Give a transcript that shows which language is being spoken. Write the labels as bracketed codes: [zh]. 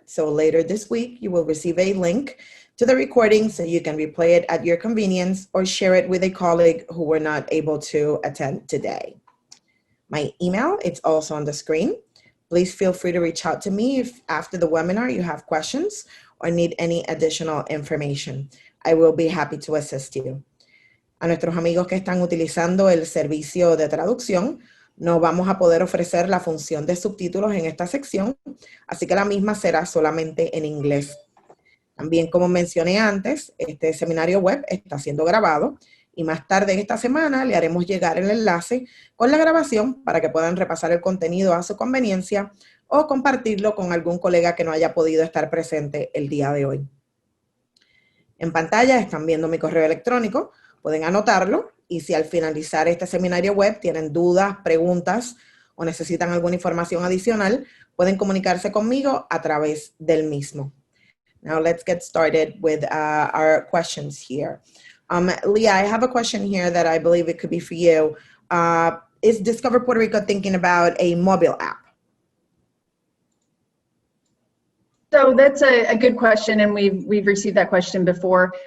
[en] So later this week, you will receive a link to the recording so you can replay it at your convenience or share it with a colleague who were not able to attend today. My email, it's also on the screen. Please feel free to reach out to me if after the webinar you have questions or need any additional information. I will be happy to assist you. [es] A nuestros amigos que están utilizando el servicio de traducción, no vamos a poder ofrecer la función de subtítulos en esta sección, así que la misma será solamente en inglés. También, como mencioné antes, este seminario web está siendo grabado y más tarde en esta semana le haremos llegar el enlace con la grabación para que puedan repasar el contenido a su conveniencia o compartirlo con algún colega que no haya podido estar presente el día de hoy. En pantalla están viendo mi correo electrónico, pueden anotarlo y si al finalizar este seminario web tienen dudas, preguntas o necesitan alguna información adicional, pueden comunicarse conmigo a través del mismo. [en] Now let's get started with our questions here. Leah, I have a question here that I believe it could be for you. Is Discover Puerto Rico thinking about a mobile app? So that's a good question, and we've received that question before.